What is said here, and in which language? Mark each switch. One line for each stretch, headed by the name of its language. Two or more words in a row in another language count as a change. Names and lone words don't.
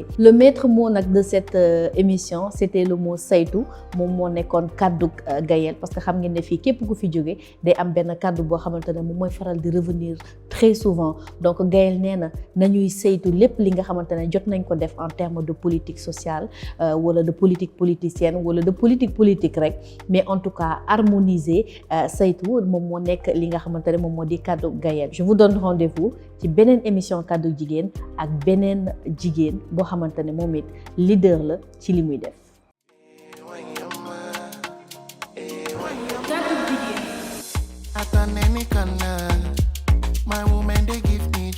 French: Le maître mot
Wolof: nag
French: de cette émission c'était le mot
Wolof: saytu moom moo nekkoon kaddu Gaëlle parce que xam ngeen ne fii képp ku fi jóge day am benn kaddu boo xamante ne moom mooy faral di
French: revenir très souvent donc
Wolof: Gaëlle nee na nañuy saytu lépp li nga xamante ne jot nañ ko def
French: en termes de politique sociale
Wolof: wala
French: de politique politicienne
Wolof: wala
French: de politique
Wolof: rek
French: mais en tout cas harmoniser
Wolof: saytu moom moo nekk li nga xamante ne moom moo di kaddu Gaëlle.
French: Je vous donne rendez-vous
Wolof: ci beneen émission Kaddu Jigéen ak beneen jigéen boo xamante ne moom it leader la ci li muy def.
English: My woman, they give